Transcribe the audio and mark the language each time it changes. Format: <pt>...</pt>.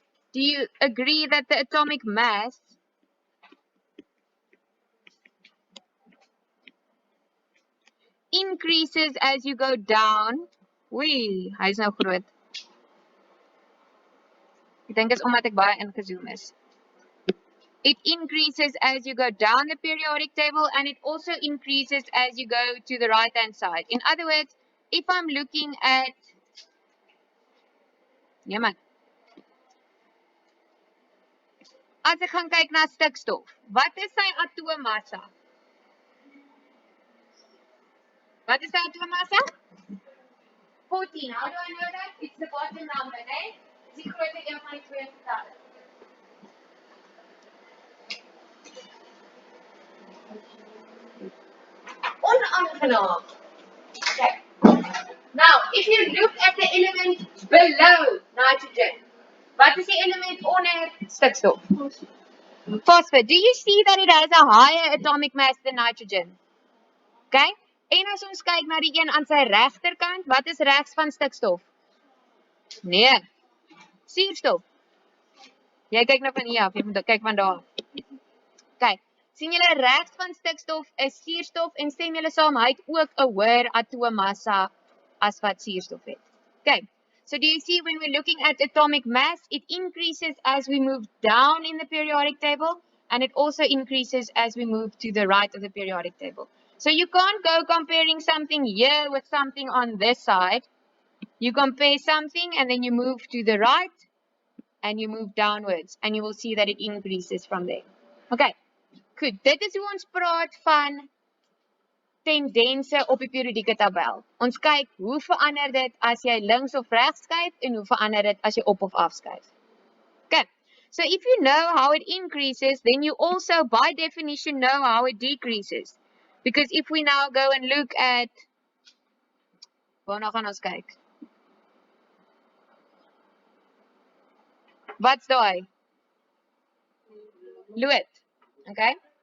<en>Do you agree that the atomic mass increases as you go down?</en> <af>Oei, hy is nou groot. Ek dink is omdat ek baie ingezoom is.</af> <en>It increases as you go down the periodic table and it also increases as you go to the right hand side. In other words, if I'm looking at as</en> <af>ek gaan kyk na stikstof, wat is sy atoommassa? Wat is sy atoommassa?</af> <en>14. How do I know that? It's the bottom number,</en> <af>né? Dis die grootste een van die twee getalle.</af> <en>Onaangenaam. Okay. Now, if you look at the element below nitrogen, what is the element</en> <af>onder stikstof?</af> <en>Phosphor. Do you see that it has a higher atomic mass than nitrogen? Okay?</en> <af>En as ons kyk na die een aan sy regterkant, wat is regs van stikstof? Nee. Suurstof. Jy kyk nou van hier af, jy moet kyk van daar. Kyk. Sien julle regs van stikstof is suurstof en stem julle saam, hy het ook 'n hoër atoommassa as wat suurstof het.</af> <en>Okay, so do you see when we're looking at atomic mass, it increases as we move down in the periodic table and it also increases as we move to the right of the periodic table. So you can't go comparing something here with something on this side. You compare something and then you move to the right and you move downwards and you will see that it increases from there.</en> <af>Okay. Goed, dit is hoe ons praat van tendense op die periodieke tabel. Ons kyk hoe verander dit as jy links of regs skuif en hoe verander dit as jy op of af skuif.</af> <en>Okay, so if you know how it increases, then you also by definition know how it decreases. Because if we now go and look at,</en> <af>waarna gaan ons kyk? Wat's daai? Lood, okay?</af>